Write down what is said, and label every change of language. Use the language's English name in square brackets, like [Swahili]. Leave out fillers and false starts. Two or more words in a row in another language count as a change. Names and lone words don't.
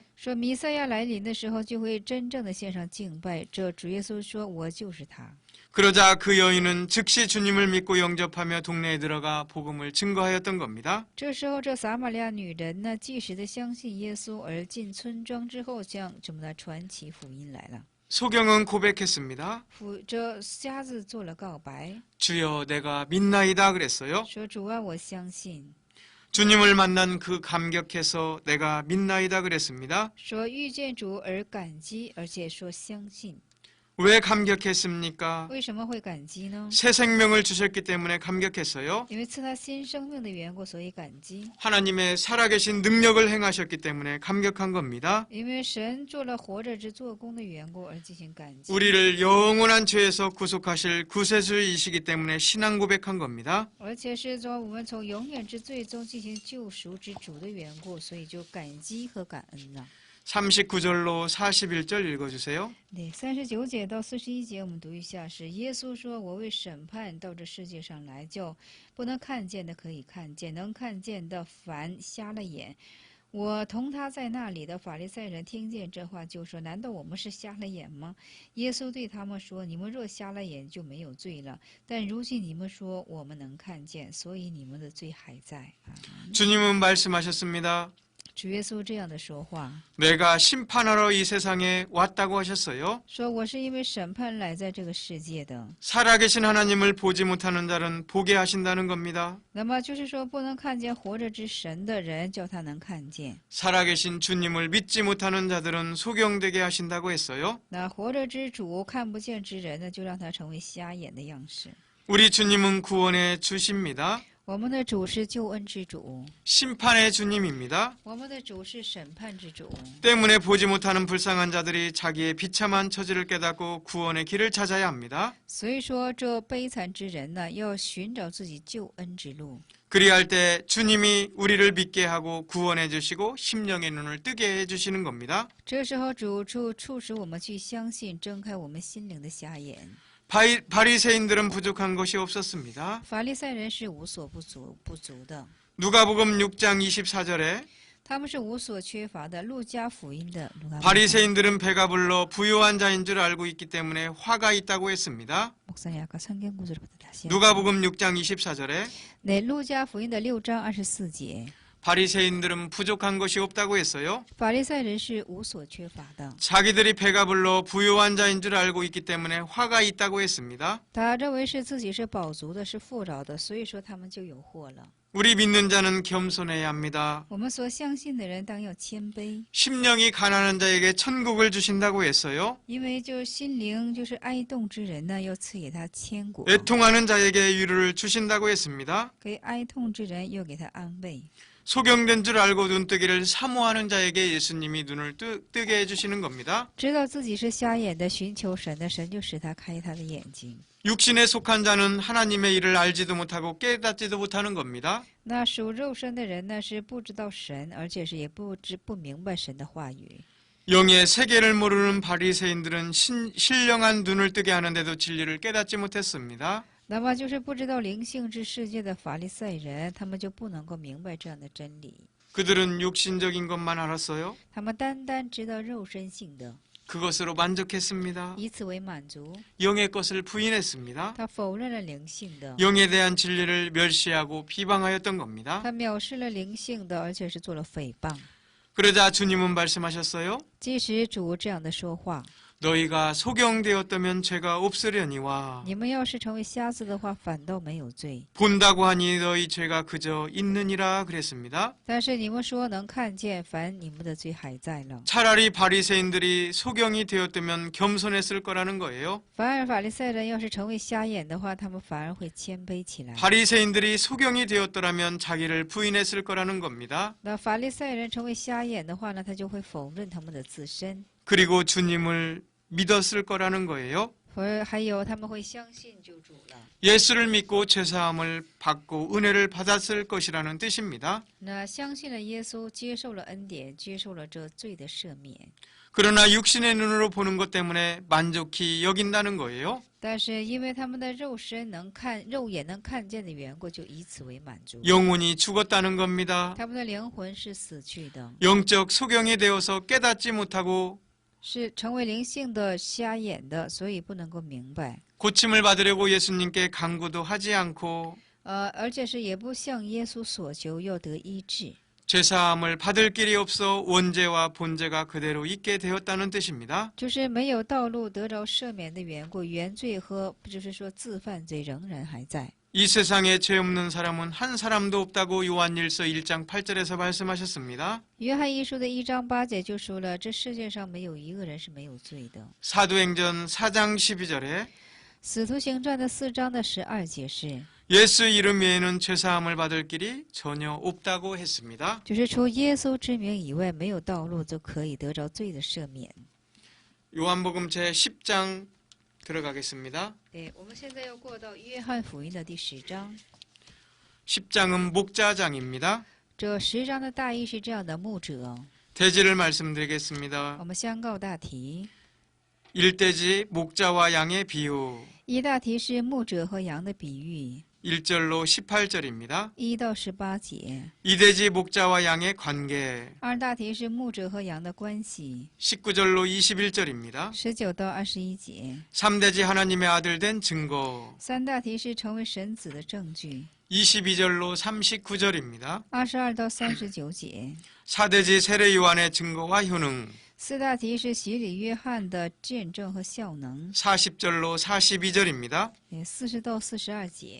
[Chinese] 说弥赛亚来临的时候，就会真正的献上敬拜。这主耶稣说：“我就是他。” [Korean] 그러자 그 여인은 즉시 주님을 믿고 영접하며 동네에 들어가 복음을 증거하였던 겁니다. [Chinese] 这时候，这撒玛利亚女人呢，即时的相信耶稣，而进村庄之后，向怎么的传起福音来了。 [Korean] 소경은 고백했습니다. [Chinese] 这瞎子做了告白， [Korean] 주여 내가 믿나이다 그랬어요. [Chinese] 说：“主啊，我相信。” [Korean] 주님을 만난 그 감격해서 내가 믿나이다 그랬습니다. [Chinese] 说遇见主而感激，而且说相信。 [Korean] 왜 감격했습니까? [Chinese] 为什么会感激呢？ [Korean] 새 생명을 주셨기 때문에 감격했어요. [Chinese] 因为赐他新生命的缘故，所以感激。 [Korean] 하나님의 살아계신 능력을 행하셨기 때문에 감격한 겁니다. [Chinese] 因为神做了活着之做工的缘故而进行感激。 [Korean] 우리를 영원한 죄에서 구속하실 구세주이시기 때문에 신앙 고백한 겁니다. [Chinese] 而且是说我们从永远之罪中进行救赎之主的缘故，所以就感激和感恩了。 [Korean] 39절로 41절 읽어주세요. [Chinese] 对，39节到41节，我们读一下：是耶稣说：“我为审判到这世界上来，叫不能看见的可以看见，能看见的凡瞎了眼。我同他在那里的法利赛人听见这话，就说：难道我们是瞎了眼吗？耶稣对他们说：你们若瞎了眼，就没有罪了。但如今你们说我们能看见，所以你们的罪还在。” [Korean] 주님은 말씀하셨습니다. [Chinese] 主耶稣这样的说话， [Korean] 내가 심판하러 이 세상에 왔다고 하셨어요. [Chinese] 说我是因为审判来在这个世界的。 [Korean] 살아계신 하나님을 보지 못하는 자는 보게 하신다는 겁니다. [Chinese] 那么就是说，不能看见活着之神的人，叫他能看见； [Korean] 살아계신 주님을 믿지 못하는 자들은 소경되게 하신다고 했어요. [Chinese] 那活着之主看不见之人呢，就让他成为瞎眼的样式。 [Korean] 우리 주님은 구원의 주십니다. [Chinese] 我们的主是救恩之主， [Korean] 심판의 주님입니다. [Chinese] 我们的主是审判之主。 [Korean] 때문에 보지 못하는 불쌍한 자들이 자기의 비참한 처지를 깨닫고 구원의 길을 찾아야 합니다. [Chinese] 所以说，这悲惨之人呢，要寻找自己救恩之路。 [Korean] 그리할 때 주님이 우리를 믿게 하고 구원해 주시고 심령의 눈을 뜨게 해 주시는 겁니다. [Chinese] 这时候，主促使我们去相信，睁开我们心灵的瞎眼。 [Korean] 바리새인들은 부족한 것이 없었습니다. [Chinese] 法利赛人是无所不足的， [Korean] 누가복음 6장 24절에 [Chinese] 他们是无所缺乏的。路加福音的路加福音 [Korean] 바리새인들은 배가 불러 부요한 자인 줄 알고 있기 때문에 화가 있다고 했습니다. 목사님 아까 성경 구절부터 다시. 누가복음 6장 24절에 네, [Chinese] 路加福音的6章24节， [Korean] 바리새인들은 부족한 것이 없다고 했어요. [Chinese] 法利赛人是无所缺乏的。 [Korean] 자기들이 배가 불러 부요한 자인 줄 알고 있기 때문에 화가 있다고 했습니다. [Chinese] 他认为是自己是饱足的，是富饶的，所以说他们就有祸了。 [Korean] 우리 믿는 자는 겸손해야 합니다. [Chinese] 我们所相信的人当要谦卑， [Korean] 심령이 가난한 자에게 천국을 주신다고 했어요. [Chinese] 因为就心灵就是哀痛之人呢，要赐给他千国； [Korean] 애통하는 자에게 위로를 주신다고 했습니다. [Chinese] 给哀痛之人又给他安慰。 [Korean] 소경된 줄 알고 눈뜨기를 사모하는 자에게 예수님이 눈을 뜨게 해주시는 겁니다. [Chinese] 知道自己是瞎眼的，寻求神的，神就使他开他的眼睛。 [Korean] 육신에 속한 자는 하나님의 일을 알지도 못하고 깨닫지도 못하는 겁니다. [Chinese] 那属肉身的人呢，是不知道神，而且是也不明白神的话语。 [Korean] 영의 세계를 모르는 바리새인들은 신령한 눈을 뜨게 하는데도 진리를 깨닫지 못했습니다. [Chinese] 那么就是不知道灵性之世界的法利赛人，他们就不能够明白这样的真理。 [Korean] 그들은 육신적인 것만 알았어요. [Chinese] 他们单单知道肉身性的， [Korean] 그것으로 만족했습니다. [Chinese] 以此为满足。 [Korean] 영의 것을 부인했습니다. [Chinese] 他否认了灵性的， [Korean] 영에 대한 진리를 멸시하고 비방하였던 겁니다. [Chinese] 他藐视了灵性的，而且是做了诽谤。 [Korean] 그러자 주님은 말씀하셨어요. [Chinese] 即使主这样的说话， [Korean] 너희가 소경되었다면 죄가 없으려니와 [Chinese] 你们要是成为瞎子的话，反倒没有罪。 [Korean] 본다고 하니 너희 죄가 그저 있느니라 그랬습니다. [Chinese] 但是你们说能看见，凡你们的罪还在了。 [Korean] 차라리 바리새인들이 소경이 되었다면 겸손했을 거라는 거예요. [Chinese] 反而法利赛人要是成为瞎眼的话，他们反而会谦卑起来。 [Korean] 바리새인들이 소경이 되었더라면 자기를 부인했을 거라는 겁니다. [Chinese] 那法利赛人成为瞎眼的话呢，他就会否认他们的自身， [Korean] 그리고 주님을 믿었을 거라는 거예요. [Chinese] 还有他们会相信救主了。 [Korean] 예수를 믿고 죄사함을 받고 은혜를 받았을 것이라는 뜻입니다. [Chinese] 那相信了耶稣，接受了恩典，接受了这罪的赦免。 [Korean] 그러나 육신의 눈으로 보는 것 때문에 만족히 여긴다는 거예요. [Chinese] 但是因为他们的肉身能看，肉眼能看见的缘故，就以此为满足。 [Korean] 영혼이 죽었다는 겁니다. [Chinese] 他们的灵魂是死去的， [Korean] 영적 소경이 되어서 깨닫지 못하고 [Chinese] 是成为灵性的瞎眼的，所以不能够明白。 [Korean] 고침을 받으려고 예수님께 간구도 하지 않고 [Chinese] 而且是也不向耶稣所求，要得医治。 [Korean] 죄사함을 받을 길이 없어 원죄와 본죄가 그대로 있게 되었다는 뜻입니다. [Chinese] 就是没有道路得着赦免的缘故，原罪和就是说自犯罪仍然还在。 [Korean] 이 세상에 죄 없는 사람은 한 사람도 없다고 요한일서 1장 8절에서 말씀하셨습니다. [Chinese] 约翰一书的1章8节就说了，这世界上没有一个人是没有罪的。 [Korean] 사도행전 4장 12절에 [Chinese] 使徒行传的4章12节是， [Korean] 예수 이름 외에는 죄사함을 받을 길이 전혀 없다고 했습니다. [Chinese] 就是除耶稣之名以外，没有道路就可以得着罪的赦免。 [Korean] 요한복음 제 10장 들어가겠습니다. [Chinese] 对，我们现在要过到约翰福音的第10章。 [Korean] 10장은 목자장입니다. [Chinese] 这10章的大意是这样的：牧者， [Korean] 대지를 말씀드리겠습니다. [Chinese] 我们相告大题。 [Korean] 일대지 목자와 양의 비유. [Chinese] 一大题是牧者和羊的比喻， [Korean] 1절로 18절입니다. [Chinese] 1 到18节。 [Korean] 이대지 목자와 양의 관계. [Chinese] 二大题是牧者和羊的关系， [Korean] 19절로 21절입니다. [Chinese] 19 到21节。 [Korean] 3대지 하나님의 아들 된 증거. [Chinese] 三大题是成为神子的证据， [Korean] 22절로 39절입니다. [Chinese] 22 到39节。 [Korean] 4대지 세례 요한의 증거와 효능. [Chinese] 四大题是洗礼约翰的见证和效能， [Korean] 40절로 42절입니다. [Chinese] 40 到42节。